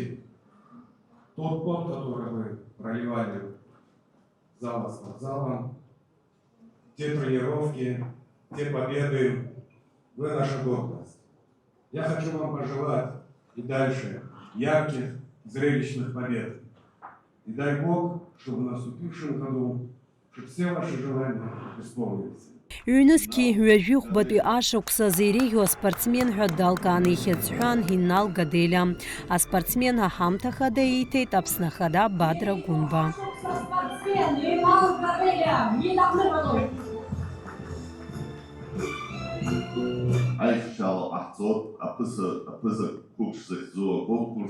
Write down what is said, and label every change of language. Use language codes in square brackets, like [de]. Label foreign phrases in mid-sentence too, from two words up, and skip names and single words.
[ru] Тот пот, который вы проливали зал за спортзалом, те тренировки, те победы, вы наша гордость. Я хочу вам пожелать и дальше ярких, зрелищных побед. И дай Бог, чтобы в наступившем году все ваши желания исполнились. [ab] Ҩнызқьи ҩажәихәбатәи ашықәс азы иреиӷьу аспортсмен ҳәа далкаан ихьыӡҳәан Инал Гаделиа. Аспортсмен аҳамҭа хада ииҭеит Аԥсны Ахада Бадра Гәынба. Аихшьала ҟаҳҵоит аԥыза қәыԥш захьӡу аконкурс.